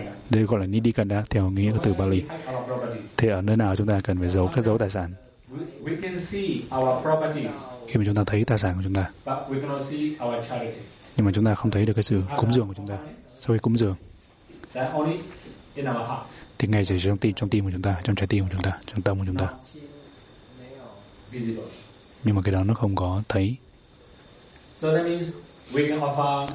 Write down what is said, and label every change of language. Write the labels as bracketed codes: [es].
[vi] Đây gọi là Nidikanda, theo nghĩa của từ Bali. Thế ở nơi nào chúng ta cần phải cất giấu tài sản? [en] We can see our properties. [vi] Khi mà chúng ta thấy tài sản của chúng ta. [en] But we cannot see our charity. [vi] Nhưng mà chúng ta không thấy được cái sự cúng dường của chúng ta. Sau khi cúng dường, [en] that only in our heart. [vi] Thì ngay chỉ trong tim của chúng ta, trong trái tim của chúng ta, trong tâm của chúng ta. [en] Visible. [vi] Nhưng mà cái đó nó không có thấy. [en] So that means we can offer.